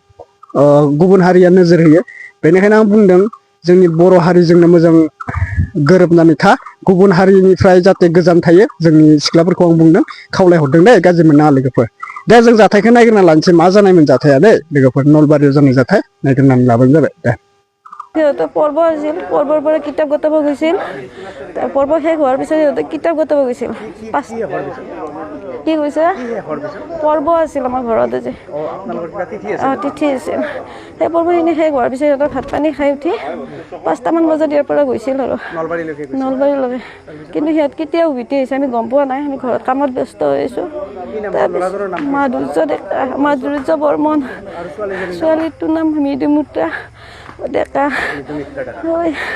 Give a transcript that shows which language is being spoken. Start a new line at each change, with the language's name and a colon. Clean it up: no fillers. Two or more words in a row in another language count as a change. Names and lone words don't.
Bodo: गुबुन हारिया नोजोर होयो बेनिखायनो आं बुंदों जोंनि बर' हारिजोंनो मोजां गोरोबनानै था गुबुन हारिनिफ्राय जाहाथे गोजान थायो जोंनि सिख्लाफोरखौ आं बुंदों खावलायहरदों दे गाज्रि मोननाङा लोगोफोर दे जों जाथायखौ नायग्रोना लानोसै मा जानायमोन जाथाया दे लोगोफोर नलबारियाव जानाय जाथाय नायग्रोनानै लाबानो जाबाय दे
Assamese: সিহঁতে পৰ্ব আছিল পৰ্বৰ পৰা কিতাপ গতাব গৈছিল পৰ্ব শেষ হোৱাৰ পিছত সিহঁতে কিতাপ গতাব গৈছিল কি কৈছে পৰ্ব আছিল আমাৰ ঘৰতে যে তিথি আছিল সেই পৰ্বখিনি শেষ হোৱাৰ পিছত সিহঁতে ভাত পানী খাই উঠি 5টামান বজাত ইয়াৰ পৰা গৈছিল আৰু নলবাৰীলৈকে কিন্তু সিহঁত কেতিয়া উভতি আহিছে আমি গম পোৱা নাই আমি ঘৰত কামত ব্যস্ত হৈ আছোঁ তাৰপিছত মাধুৰ্য বৰ্মন ছোৱালীটোৰ নাম মৃদুমিত্ৰা ডেকা হয়